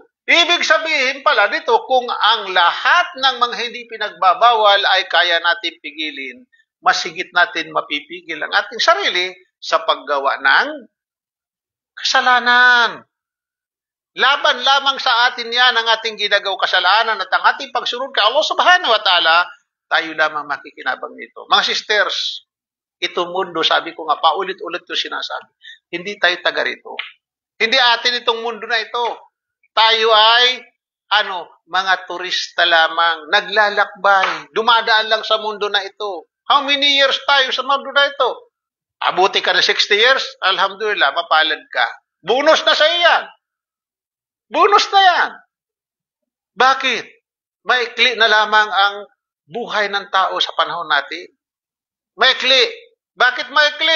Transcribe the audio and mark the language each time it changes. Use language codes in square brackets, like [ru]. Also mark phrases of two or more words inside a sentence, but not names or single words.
[tl] Ibig sabihin pala dito, kung ang lahat ng mga hindi pinagbabawal ay kaya natin pigilin, masigit natin mapipigil ang ating sarili sa paggawa ng kasalanan. Laban lamang sa atin yan ang ating ginagawa kasalanan at ang ating pagsunod kay Allah [ar] subhanahu wa ta'ala, [tl] tayo lamang makikinabang nito. Mga sisters, itong mundo, sabi ko nga, paulit-ulit ko sinasabi, hindi tayo taga rito. Hindi atin itong mundo na ito. Tayo ay, mga turista lamang, naglalakbay, dumadaan lang sa mundo na ito. [en] How many years [tl] tayo sa mundo na ito? Abuti ka na 60 years? Alhamdulillah, mapalad ka. Bonus na sa iyan. Bonus na yan. Bakit? Maikli na lamang ang buhay ng tao sa panahon natin. Maikli. Bakit maikli?